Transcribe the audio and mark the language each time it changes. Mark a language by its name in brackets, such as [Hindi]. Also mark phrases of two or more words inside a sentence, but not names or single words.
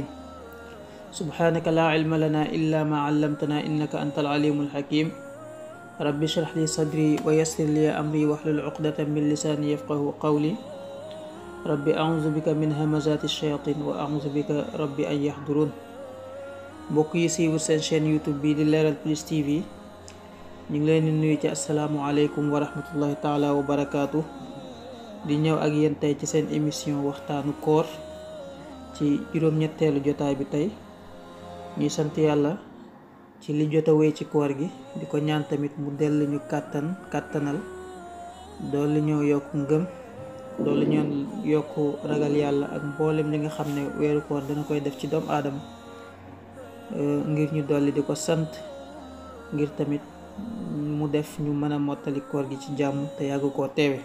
[Arabic] سبحانك لا علم لنا إلا ما علمتنا إنك أنت العليم الحكيم. رب اشرح لي صدري ويسر لي أمري واحلل عقدة من لساني يفقه قولي. ربي أعوذ بك من همزات الشياطين وأعوذ بك ربي أن يحضرون. [Wolof] mbokk yi siiwul seen chaîne YouTube bi di Leral Plus TV ñu ngi leen di nuyu ci [Arabic] السلام عليكم ورحمة الله تعالى وبركاته. [Wolof] di ñëw ak yéen tey ci seen émission waxtaanu koor ci juróom-ñetteelu jotaay bi. tey ñuy sant yàlla ci li jot a wéy ci koor gi, di ko ñaan tamit mu dellu ñu kàttanal dolli ñoo yokk ngëm, loolu ñoon yokk ragal yàlla ak mboolem li nga xam ne weeru koor dana koy def ci doomu aadama, ngir ñu dolli di ko sant, ngir tamit mu def ñu mën a mottali koor gi ci jàmm te yàgg koo teewe.